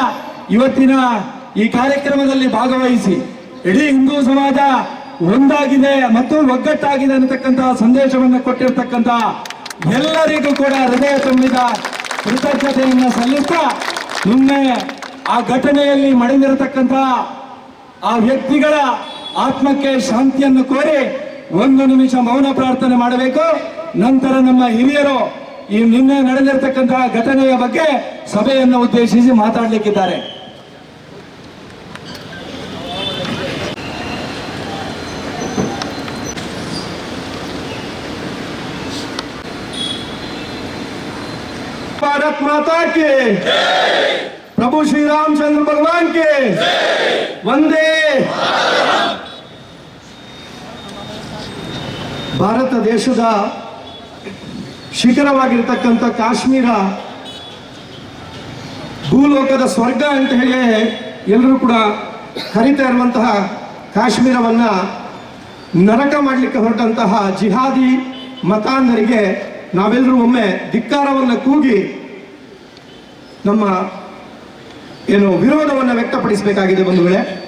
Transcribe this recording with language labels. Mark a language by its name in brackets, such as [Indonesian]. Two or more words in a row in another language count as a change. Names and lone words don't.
[Kannada] ಇವತ್ತಿನ ಈ ಕಾರ್ಯಕ್ರಮದಲ್ಲಿ ಭಾಗವಹಿಸಿ ಇಡೀ ಹಿಂದೂ ಸಮಾಜ ಒಂದಾಗಿದೆ ಮತ್ತು ಒಗ್ಗಟ್ಟಾಗಿದೆ ಅನ್ನತಕ್ಕಂತಹ ಸಂದೇಶವನ್ನು ಕೊಟ್ಟಿರ್ತಕ್ಕಂಥ ಎಲ್ಲರಿಗೂ ಕೂಡ ಹೃದಯ ತುಂಬಿದ ಕೃತಜ್ಞತೆಯನ್ನು ಸಲ್ಲಿಸ್ತಾ ನಿನ್ನೆ ಆ ಘಟನೆಯಲ್ಲಿ ಮಡಿದಿರತಕ್ಕಂಥ ಆ ವ್ಯಕ್ತಿಗಳ ಆತ್ಮಕ್ಕೆ ಶಾಂತಿಯನ್ನು ಕೋರಿ 1 ನಿಮಿಷ ಮೌನ ಪ್ರಾರ್ಥನೆ ಮಾಡಬೇಕು. ನಂತರ ನಮ್ಮ ಹಿರಿಯರು ಈ ನಿನ್ನೆ ನಡೆದಿರತಕ್ಕಂತಹ ಘಟನೆಯ ಬಗ್ಗೆ ಸಭೆಯನ್ನು ಉದ್ದೇಶಿಸಿ ಮಾತಾಡಲಿಕ್ಕಿದ್ದಾರೆ. [Hindi] भारत माता के प्रभु श्री रामचंद्र भगवान के वंदे। [Kannada] ಭಾರತ ದೇಶದ ಶಿಖರವಾಗಿರ್ತಕ್ಕಂಥ ಕಾಶ್ಮೀರ ಭೂಲೋಕದ ಸ್ವರ್ಗ ಅಂತ ಹೇಳಿ ಎಲ್ಲರೂ ಕೂಡ ಕರೀತಾ ಇರುವಂತಹ ಕಾಶ್ಮೀರವನ್ನು ನರಕ ಮಾಡಲಿಕ್ಕೆ ಹೊರಟಂತಹ ಜಿಹಾದಿ ಮತಾಂಧರಿಗೆ ನಾವೆಲ್ಲರೂ ಒಮ್ಮೆ ಧಿಕ್ಕಾರವನ್ನು ಕೂಗಿ ನಮ್ಮ ವಿರೋಧವನ್ನು ವ್ಯಕ್ತಪಡಿಸಬೇಕಾಗಿದೆ ಬಂಧುಗಳೇ.